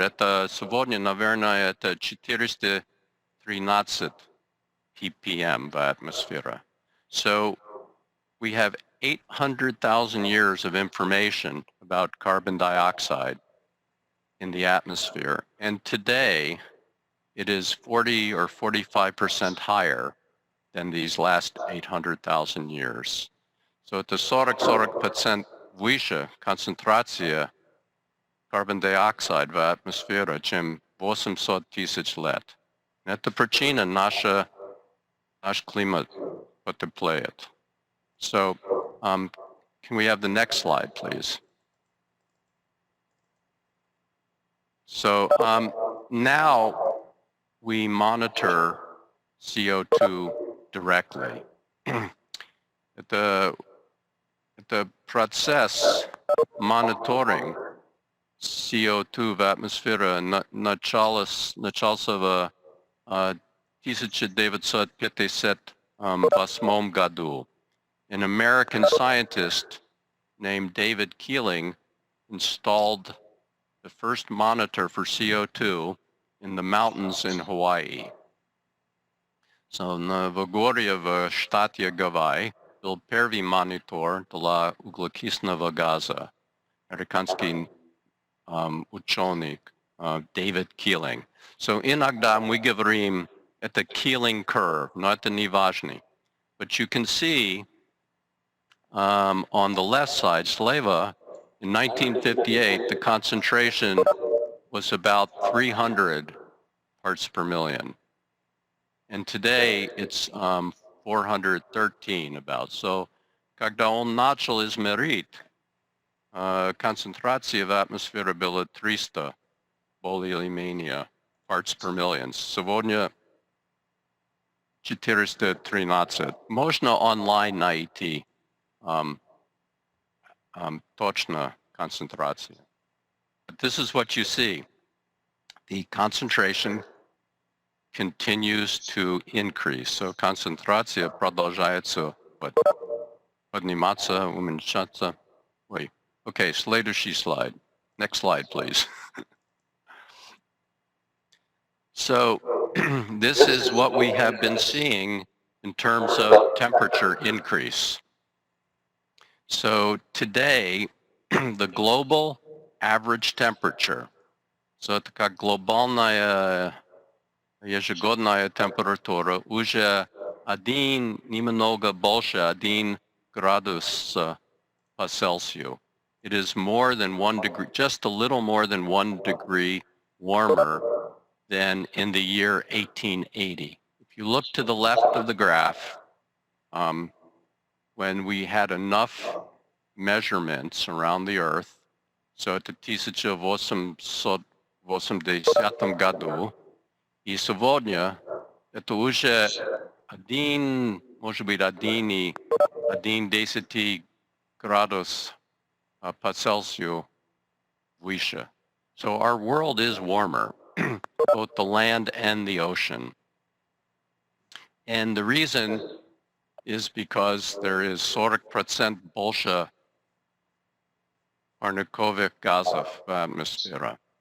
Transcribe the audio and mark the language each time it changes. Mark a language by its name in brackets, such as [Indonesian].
[Russian] Это сегодня, наверное, это 413 ppm в атмосфере. [English] So we have 800,000 years of information about carbon dioxide in the atmosphere. And today, it is 40 or 45% higher than these last 800,000 years. [Russian] So это 40% выше концентрация carbon dioxide в атмосфере, чем 800 тысяч лет. Это причина наш климат потеплеет. [English] So can we have the next slide, please? So now we monitor CO2 directly. The process monitoring CO2 [Russian] в атмосфере начался в 1958 году. [English] An American scientist named David Keeling installed the first monitor for CO2 in the mountains in Hawaii. [Russian] So в горе в штате Гавайи был первый монитор для углекислого газа. Американский ученый David Keeling. So иногда мы говорим это Keeling curve, но это не важно. [English] But you can see on the left side, слева, in 1958, the concentration was about 300 parts per million. And today it's 413 about. [Russian] So когда он начал измерить, концентрация в атмосфере была 300, более или менее, [English] parts per million. [Russian] Сегодня 413. Можно онлайн найти точно концентрация. [English] But this is what you see. The concentration continues to increase. [Russian] So концентрация продолжается подниматься, уменьшаться. [English] Wait. Okay, следующий slide. Next slide, please. So this is what we have been seeing in terms of temperature increase. So today, the global average temperature, [Russian] so это как глобальная ежегодная температура, уже немного больше 1 градус по Celsius. [English] It is more than 1 degree, just a little more than 1 degree warmer than in the year 1880. If you look to the left of the graph, when we had enough measurements around the Earth [Russian] So это 1880 году. И сегодня это уже 1, может быть, 1,1 градус по Цельсию выше. [English] So our world is warmer, both the land and the ocean. And the reason is because there is 40% [Russian] больше парниковых газов в атмосфере.